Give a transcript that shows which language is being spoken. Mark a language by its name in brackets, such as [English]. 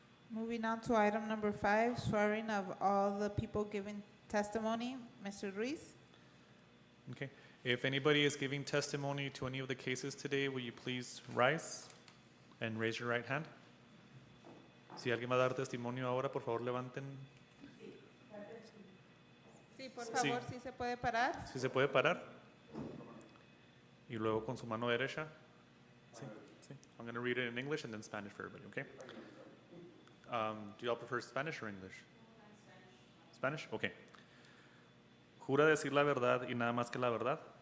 [English] Moving on to item number 5, swearing of all the people giving testimony. Mr. Ruiz? Okay. If anybody is giving testimony to any of the cases today, will you please rise and raise your right hand? [Spanish] Si alguien va a dar testimonio ahora, por favor, levanten. Sí, por Sí. favor, si se puede parar. Si se puede parar. Y luego con su mano derecha. Sí, sí. [English] I'm going to read it in English and then Spanish for everybody, okay? Do you all prefer Spanish or English? Spanish? Okay. [Spanish] ¿Jura decir la verdad y nada más que la verdad?